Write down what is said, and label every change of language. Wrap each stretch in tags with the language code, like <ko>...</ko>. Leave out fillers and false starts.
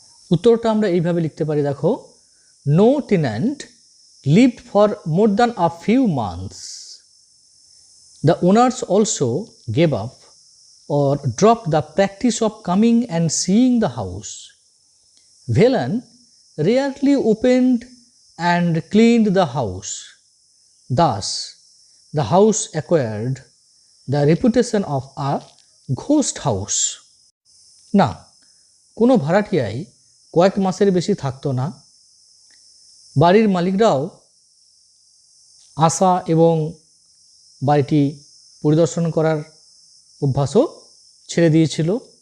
<bn>উত্তরটা আমরা এইভাবে লিখতে পারি দেখো,</bn> <en>No tenant lived for more than a few months, the owners also gave up or dropped the practice of coming and seeing the house. Velan rarely opened and cleaned the house. Thus, the house acquired the reputation of a ghost house.</en> <bn>না, কোনো ভাড়াটিয়াই কয়েক মাসের বেশি থাকতো না। বাড়ির মালিকরাও আসা এবং বাড়িটি পরিদর্শন করার অভ্যাসও ছেড়ে দিয়েছিল।</bn>